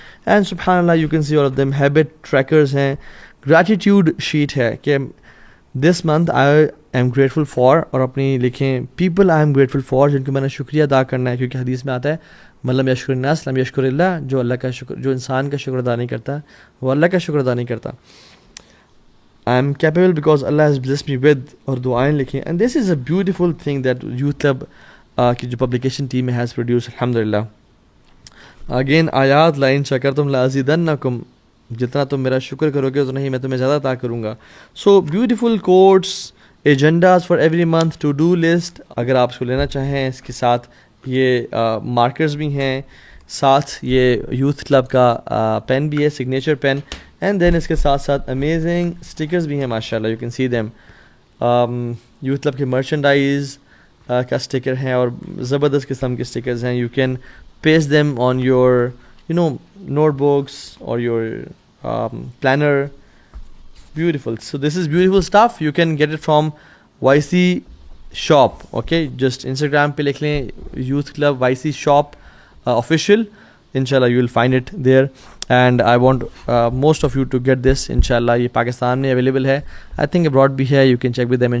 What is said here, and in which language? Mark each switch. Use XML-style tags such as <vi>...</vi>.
<en>And سبحان اللہ you can see all of them.</en> <ur>Habit trackers ہیں، gratitude sheet ہے کہ</ur> <en>this month I am grateful for,</en> <ur>اور اپنی لکھیں</ur> <en>people I am grateful for</en> <ur>جن کو میں نے شکریہ ادا کرنا ہے، کیونکہ حدیث میں آتا ہے</ur> <ar>من لم یشکر الناس لم یشکر اللہ،</ar> <ur>جو اللہ کا شکر، جو انسان کا شکر ادا نہیں کرتا وہ اللہ کا شکر ادا نہیں کرتا.</ur> <en>I am capable because Allah has blessed me with،</en> <ur>اور دعائیں لکھیں.</ur> <en>And this is a beautiful thing that Youth Club</en> <ur>کی جو پبلیکیشن ٹیم</ur> <en>has produced الحمدللہ.</en> <ur>Again آیات</ur> <ar>لَإِن شَكَرْتُمْ لَأَزِيدَنَّكُمْ،</ar> <ur>جتنا تم میرا شکر کرو گے اتنا ہی میں تمہیں زیادہ عطا کروں گا.</ur> <en>So beautiful quotes agendas for every month, to do list</en> <ur>اگر آپ اس کو لینا چاہیں. اس کے ساتھ یہ مارکرز بھی ہیں, ساتھ یہ یوتھ کلب کا پین بھی ہے, سگنیچر پین.</ur> <en>and then</en> <ur>اس کے ساتھ ساتھ</ur> <en>Amazing stickers بھی ہیں ماشاء اللہ, یو کین سی دیم.</en> <ur>Youth club کے مرچنڈائز کا اسٹکر ہیں اور زبردست قسم کے اسٹکرز ہیں.</ur> <en>You can paste them on your notebooks اور your planner. Beautiful. So this is beautiful stuff. You can get it from YC shop. Okay, just</en> <ur>Instagram pe likh lein Youth Club YC shop official.</ur> <en>Inshallah you will find it there. And I want most of you to get this. Inshallah</en> <ur>ye Pakistan mein available hai.</ur> <en>I think abroad bhi hai. You can check with them.</en>